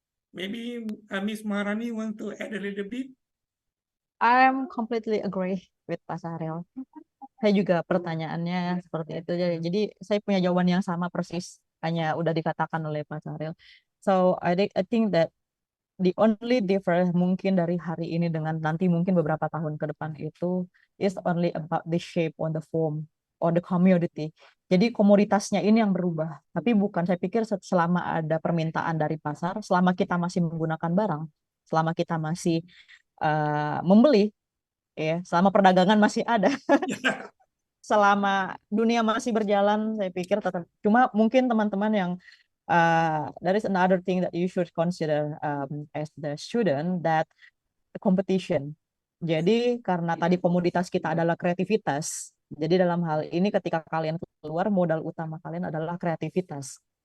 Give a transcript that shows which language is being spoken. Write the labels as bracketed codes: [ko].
[en] Maybe Miss Maharani want to add a little bit? I'm completely agree with Pak Sahril. [id] Saya juga pertanyaannya seperti itu. Jadi saya punya jawaban yang sama persis, hanya udah dikatakan oleh Pak Sahril. [en] So I think that the only difference [id] mungkin dari hari ini dengan nanti mungkin beberapa tahun ke depan itu [en] is only about the shape on the form or the commodity. [id] Jadi komoditasnya ini yang berubah. Tapi bukan, saya pikir selama ada permintaan dari pasar, selama kita masih menggunakan barang, selama kita masih membeli, ya, selama perdagangan masih ada, selama dunia masih berjalan, saya pikir tetap. Cuma mungkin teman-teman yang [en] there is another thing that you should consider as the student, that competition. [id] Jadi karena tadi komoditas kita adalah kreativitas, jadi dalam hal ini ketika kalian keluar, modal utama kalian adalah kreativitas.